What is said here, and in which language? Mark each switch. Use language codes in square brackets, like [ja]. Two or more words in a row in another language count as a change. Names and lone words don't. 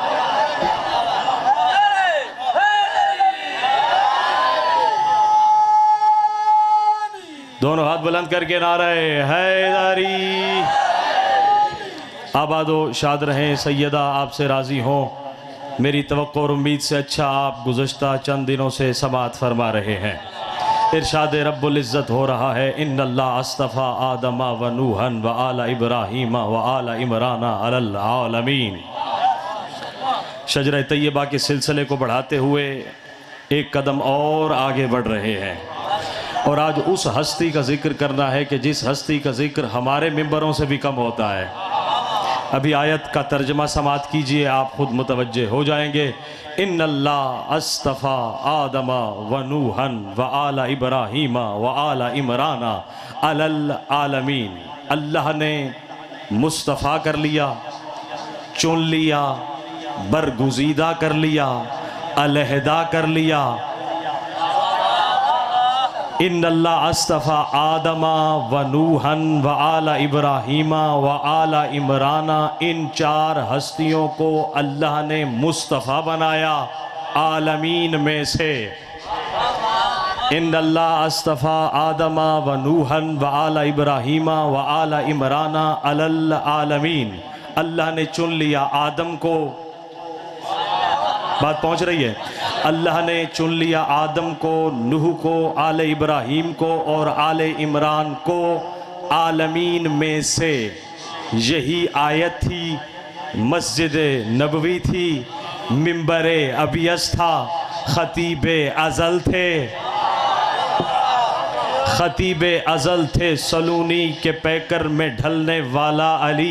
[hi] दोनों हाथ बुलंद करके नारे हैदरी। आबादो शाद रहें सैयदा, आपसे राज़ी हों। मेरी तवक्को और उम्मीद से अच्छा आप गुज़श्ता चंद दिनों से समाअत फरमा रहे हैं। इरशाद रब्बुल इज़्ज़त हो रहा है, [ar] إن الله اصطفى آدم ونوحا وآل إبراهيم وآل عمران على العالمين. [hi] शजर तैयबा के सिलसिले को बढ़ाते हुए एक कदम और आगे बढ़ रहे हैं और आज उस हस्ती का जिक्र करना है कि जिस हस्ती का जिक्र हमारे मिंबरों से भी कम होता है। अभी आयत का तर्जमा समाअत कीजिए, आप खुद मुतवज्जे हो जाएंगे। [ar] إن الله اصطفى آدم ونوحا وآل إبراهيم وآل عمران على العالمين. [hi] अल्लाह ने मुस्तफ़ा कर लिया, चुन लिया, बरगुज़ीदा कर लिया, अलहदा कर लिया। [ar] إن الله اصطفى آدم ونوحا وآل إبراهيم وآل عمران, [hi] इन चार हस्तियों को अल्लाह ने मुस्तफ़ा बनाया आलमीन में से। [ar] إن الله اصطفى آدم ونوحا وآل إبراهيم وآل عمران على العالمين. [hi] अल्लाह ने चुन लिया आदम को, बात पहुँच रही है। अल्लाह ने चुन लिया आदम को, नूह को, आले इब्राहीम को और आले इमरान को आलमीन में से। यही आयत थी, मस्जिद नबवी थी, मिंबर अबियस था, खतीब अज़ल थे, खतीब अज़ल थे सलूनी के पैकर में ढलने वाला अली।